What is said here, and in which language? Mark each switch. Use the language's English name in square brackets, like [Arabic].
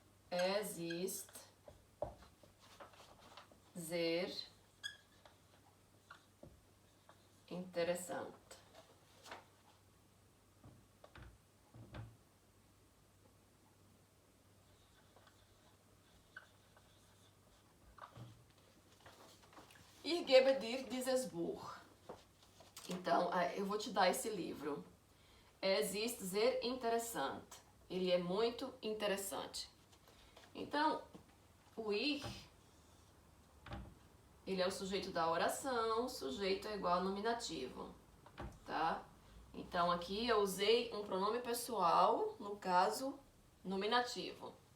[German] Es ist sehr interessant. Ich gebe dir dieses Buch. [Portuguese] Então, eu vou te dar esse livro. [German] Es ist sehr interessant. [Portuguese] Ele é muito interessante. Então, o ich, ele é o sujeito da oração, sujeito é igual a nominativo, tá? Então, aqui eu usei um pronome pessoal, no caso, nominativo.